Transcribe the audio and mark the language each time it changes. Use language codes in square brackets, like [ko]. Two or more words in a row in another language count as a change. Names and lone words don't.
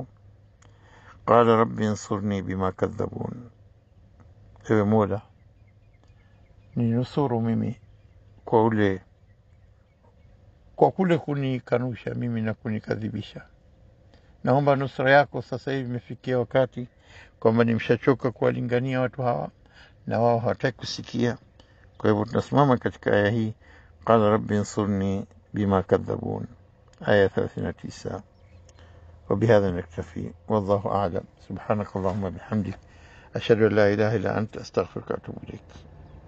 [ar] قال رب انصرني بما كذبون, [sw] ewe Mola ninusuru mimi kwa kule kunikanusha mimi na kunikadhibisha. Naomba nusra yako. Sasa hivi imefikia wakati kwamba nimeshachoka kuwalingania watu hawa na wao hawataki kusikia. Kwa hivyo tunasimama katika aya hii, [ar] قال رب انصرني بما كذبون, [sw] aya 39. [ar] وبهذا نكتفي والله أعلم. سبحانك اللهم بحمدك، أشهد أن لا إله إلا أنت، أستغفرك وأتوب إليك.